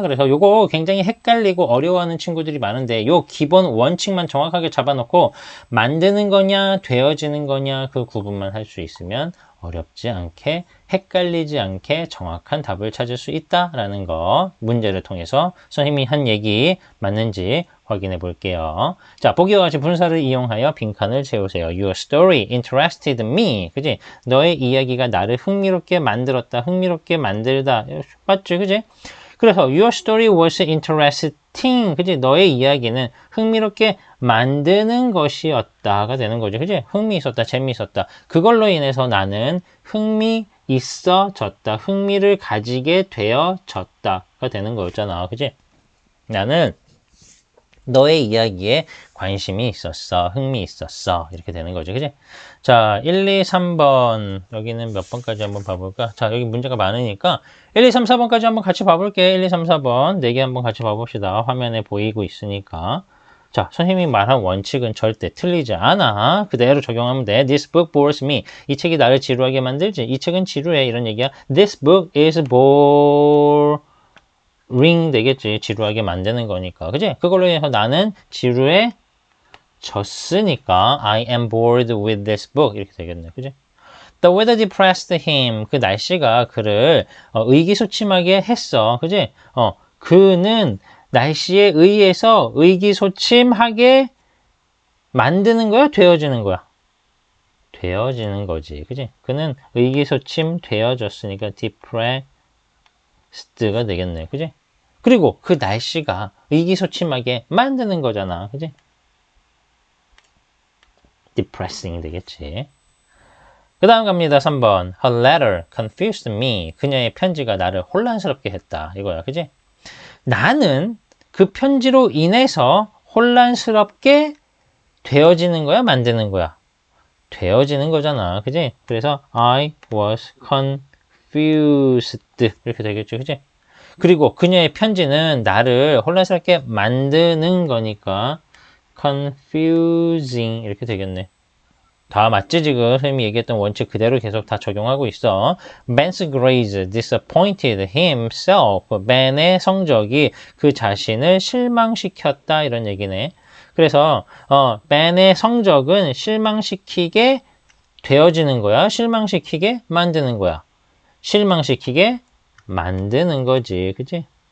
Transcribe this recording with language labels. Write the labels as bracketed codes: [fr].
[ko] 그래서 요거 굉장히 헷갈리고 어려워하는 친구들이 많은데 요 기본 원칙만 정확하게 잡아놓고 만드는 거냐 되어지는 거냐 그 구분만 할 수 있으면 어렵지 않게, 헷갈리지 않게 정확한 답을 찾을 수 있다라는 거, 문제를 통해서 선생님이 한 얘기 맞는지 확인해 볼게요. 자, 보기와 같이 분사를 이용하여 빈칸을 채우세요. [en] Your story interested me. [ko] 그지? 너의 이야기가 나를 흥미롭게 만들었다. 흥미롭게 만들다. 맞지? 그지? 그래서 [en] your story was interesting. [ko] 그지? 너의 이야기는 흥미롭게 만드는 것이었다가 되는 거죠. 그지? 흥미있었다. 재미있었다. 그걸로 인해서 나는 흥미있어졌다. 흥미를 가지게 되어졌다가 되는 거였잖아. 그지? 나는 너의 이야기에 관심이 있었어. 흥미 있었어. 이렇게 되는 거죠. 그지? 자, 1, 2, 3번. 여기는 몇 번까지 한번 봐볼까? 자, 여기 문제가 많으니까 1, 2, 3, 4번까지 한번 같이 봐볼게. 1, 2, 3, 4번. 4개 한번 같이 봐봅시다. 화면에 보이고 있으니까. 자, 선생님이 말한 원칙은 절대 틀리지 않아. 그대로 적용하면 돼. [en] This book bores me. [ko] 이 책이 나를 지루하게 만들지. 이 책은 지루해. 이런 얘기야. [en] This book is boring [ko] 되겠지. 지루하게 만드는 거니까. 그지? 그걸로 인해서 나는 지루해졌으니까 [en] I am bored with this book. [ko] 이렇게 되겠네. 그지? [en] The weather depressed him. [ko] 그 날씨가 그를 의기소침하게 했어. 그지? 그는 날씨에 의해서 의기소침하게 만드는 거야? 되어지는 거야? 되어지는 거지. 그지? 그는 의기소침 되어졌으니까 depressed가 되겠네. 그지? 그리고 그 날씨가 의기소침하게 만드는 거잖아. 그지? depressing 되겠지. 그 다음 갑니다. 3번. [en] Her letter confused me. [ko] 그녀의 편지가 나를 혼란스럽게 했다. 이거야. 그지? 나는 그 편지로 인해서 혼란스럽게 되어지는 거야? 만드는 거야? 되어지는 거잖아. 그지? 그래서 [en] I was confused. [ko] 이렇게 되겠죠. 그지? 그리고 그녀의 편지는 나를 혼란스럽게 만드는 거니까 confusing 이렇게 되겠네. 다 맞지 지금 선생님이 얘기했던 원칙 그대로 계속 다 적용하고 있어. [en] Ben's grades disappointed himself. [ko] Ben의 성적이 그 자신을 실망시켰다 이런 얘기네. 그래서 Ben의 성적은 실망시키게 되어지는 거야? 실망시키게 만드는 거야? 실망시키게 만드는 거지. 그치?